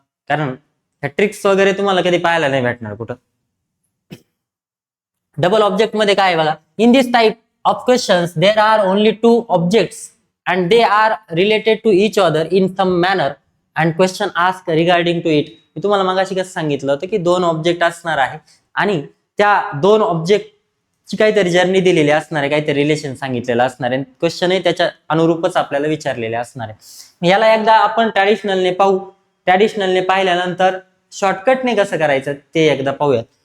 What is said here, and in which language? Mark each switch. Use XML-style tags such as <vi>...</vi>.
<mr>कारण ह्या ट्रिक्स वगैरे तुम्हाला कधी पाहायला नाही भेटणार कुठं. डबल ऑब्जेक्ट मध्ये काय आहे बघा,</mr> <en>In this type of questions there are only 2 objects and they are related to each other in some manner and question asked regarding to it.</en> <mr>मी तुम्हाला मगाशी कसं सांगितलं होतं की 2 ऑब्जेक्ट असणार आहे आणि त्या 2 ऑब्जेक्टची काहीतरी जर्नी दिलेली असणार आहे, काहीतरी रिलेशन सांगितलेलं असणार आहे. क्वेश्चनही त्याच्या अनुरूपच आपल्याला विचारलेले असणार आहे. याला एकदा आपण ट्रॅडिशनलने पाहू. ट्रॅडिशनलने पाहिल्यानंतर शॉर्टकटने कसं करायचं ते एकदा पाहूयात.</mr>